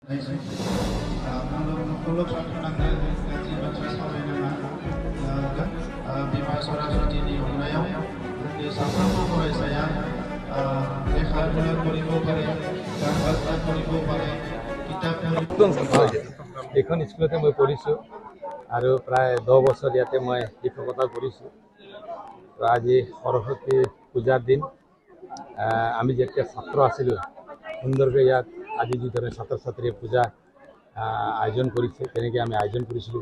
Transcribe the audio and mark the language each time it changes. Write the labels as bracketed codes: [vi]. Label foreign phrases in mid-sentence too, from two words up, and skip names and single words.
[brx] मुलुग संथानांनो जि बाथ्रा सावरायनो बिमा सरासतिनि अननायाव जोंनि साफ्रोमबो फरायसाया लेखा फरा फरायबो पारे गान बाजना फरायबो पारे किताब [as] এইখন স্কুলতে মই পঢ়িছোঁ আৰু প্ৰায় 10 বছৰ ইয়াতে মই শিক্ষকতা কৰিছোঁ। আজি সৰস্বতী পূজাৰ দিন আমি যেতিয়া ছাত্ৰ আছিলোঁ সুন্দৰকৈ ইয়াত আজি যিদৰে ছাত্ৰ ছাত্ৰীয়ে পূজা আয়োজন কৰিছে তেনেকৈ আমি আয়োজন কৰিছিলোঁ।